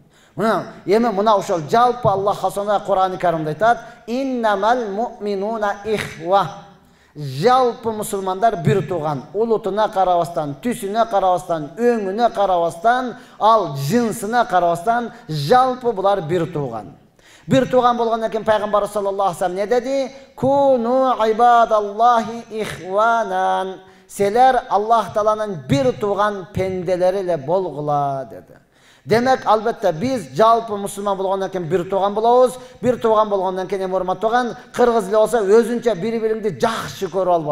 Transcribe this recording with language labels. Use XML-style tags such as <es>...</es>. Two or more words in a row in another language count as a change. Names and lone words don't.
<ky>Эми мына ошол жалпы Аллах Субхана Кур'ан-ы Каримде айтат,</ky> <ar>إنما المؤمنون إخوة.</ar> <ky>Жалпы мусулмандар бир тууган, улутуна карабастан, түсүнө карабастан, өңүнө карабастан, ал жынсына карабастан, жалпы булар бир тууган. Бир тууган болгондон кийин пайгамбар</ky> <ar>صلى الله عليه وسلم</ar> <ky>не деди?</ky> <ar>كونوا عباد الله إخوانا.</ar> <ky>Силер Аллах Тааланын бир тууган пенделери эле болгула деди. Демек, албетте биз жалпы мусулман болгондон кийин бир тууган болобуз. Бир тууган болгондон кийин урматтаган, кыргыз эле болсо өзүнчө бири-бириңди жакшы көрүп алба.</ky>